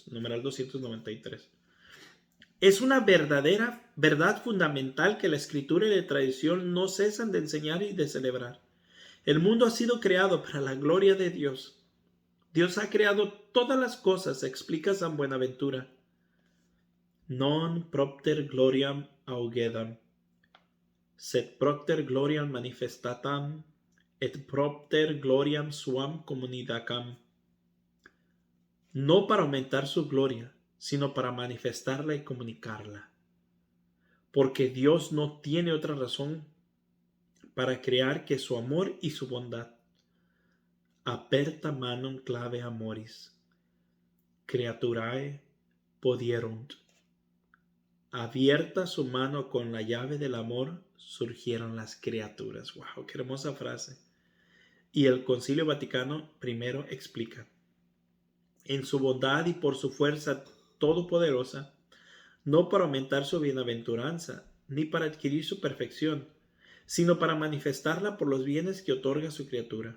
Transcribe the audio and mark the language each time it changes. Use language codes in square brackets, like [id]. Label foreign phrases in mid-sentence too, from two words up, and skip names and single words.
[es] Numeral 293. Es una verdadera verdad fundamental que la Escritura y la tradición no cesan de enseñar y de celebrar. El mundo ha sido creado para la gloria de Dios. Dios ha creado todas las cosas, explica San Buenaventura. [la] Non propter gloriam augedam, sed propter gloriam manifestatam, et propter gloriam suam comunicam. [es] No para aumentar su gloria, sino para manifestarla y comunicarla. Porque Dios no tiene otra razón para crear que su amor y su bondad. [la] Aperta manum clave amoris, creaturae podierunt. [es] Abierta su mano con la llave del amor, surgieron las criaturas. ¡Wow! ¡Qué hermosa frase! Y el Concilio Vaticano I explica: en su bondad y por su fuerza todopoderosa, no para aumentar su bienaventuranza, ni para adquirir su perfección, sino para manifestarla por los bienes que otorga su criatura.